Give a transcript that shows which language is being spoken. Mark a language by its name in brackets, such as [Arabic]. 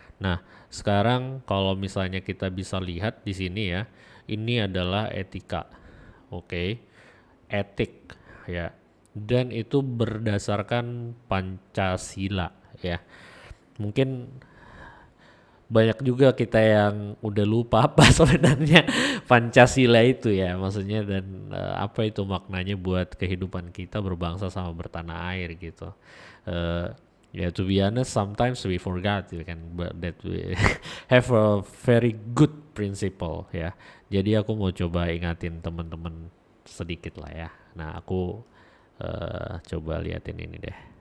[Indonesian] Nah, sekarang kalau misalnya kita bisa lihat di sini ya, ini adalah etika, oke, etik ya, dan itu berdasarkan Pancasila ya. Mungkin banyak juga kita yang udah lupa apa sebenarnya Pancasila itu ya, maksudnya dan apa itu maknanya buat kehidupan kita berbangsa sama bertanah air gitu. [English] Eh, ya, to be honest sometimes we forgot you kan, but that we have a very good principle ya. [Indonesian] Jadi aku mau coba ingatin teman-teman sedikit lah ya. Nah, aku coba liatin ini deh.